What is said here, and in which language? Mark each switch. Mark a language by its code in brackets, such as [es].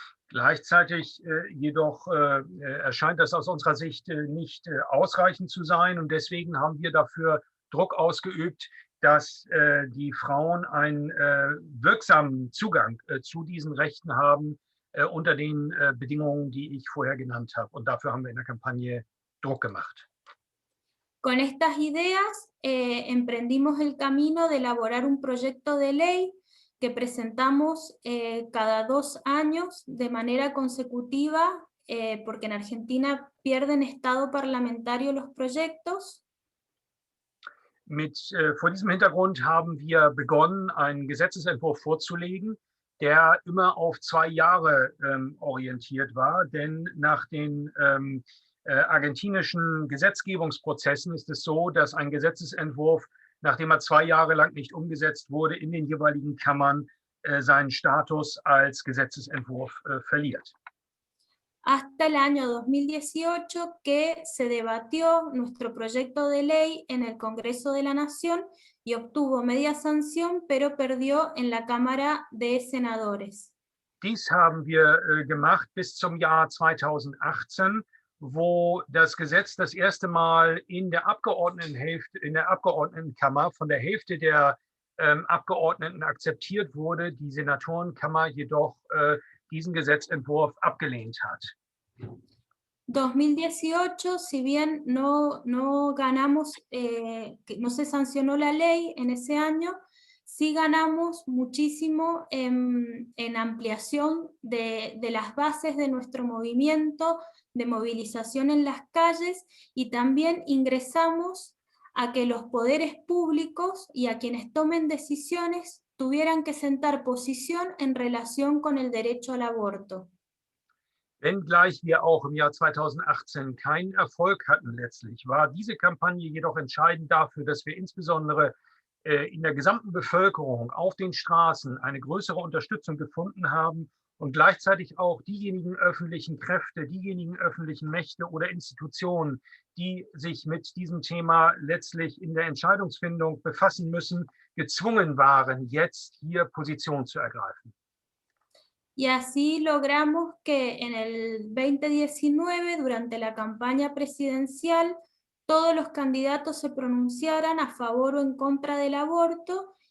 [de] Gleichzeitig jedoch erscheint das aus unserer Sicht nicht ausreichend zu sein, und deswegen haben wir dafür Druck ausgeübt, dass die Frauen einen wirksamen Zugang zu diesen Rechten haben, unter den Bedingungen, die ich vorher genannt habe. Und dafür haben wir in der Kampagne Druck gemacht. [es] Con estas ideas emprendimos el camino de elaborar un proyecto de ley que presentamos cada 2 años de manera consecutiva, porque en Argentina pierden estado parlamentario los proyectos. [de] Vor diesem Hintergrund haben wir begonnen, einen Gesetzesentwurf vorzulegen, der immer auf 2 Jahre orientiert war, denn nach den argentinischen Gesetzgebungsprozessen ist es so, dass ein Gesetzesentwurf, nachdem er 2 Jahre lang nicht umgesetzt wurde, in den jeweiligen Kammern seinen Status als Gesetzesentwurf verliert. [es] Hasta el año 2018 que se debatió nuestro proyecto de ley en el Congreso de la Nación y obtuvo media sanción, pero perdió en la Cámara de Senadores. [de] Dies haben wir gemacht bis zum Jahr 2018, wo das Gesetz das erste Mal in der Abgeordnetenkammer von der Hälfte der Abgeordneten akzeptiert wurde, die Senatorenkammer jedoch diesen Gesetzentwurf abgelehnt hat. [es] 2018, si bien no ganamos, no se sancionó la ley en ese año, sí ganamos muchísimo en ampliación de las bases de nuestro movimiento, de movilización en las calles, y también ingresamos a que los poderes públicos y a quienes tomen decisiones tuvieran que sentar posición en relación con el derecho al aborto. [de] Wenngleich wir auch im Jahr 2018 keinen Erfolg hatten letztlich, war diese Kampagne jedoch entscheidend dafür, dass wir insbesondere in der gesamten Bevölkerung auf den Straßen eine größere Unterstützung gefunden haben, und gleichzeitig auch diejenigen öffentlichen Kräfte, diejenigen öffentlichen Mächte oder Institutionen, die sich mit diesem Thema letztlich in der Entscheidungsfindung befassen müssen, gezwungen waren, jetzt hier Position zu ergreifen. [es] Y así logramos que en el 2019, durante la campaña presidencial, todos los candidatos se pronunciaran a favor o en contra del aborto.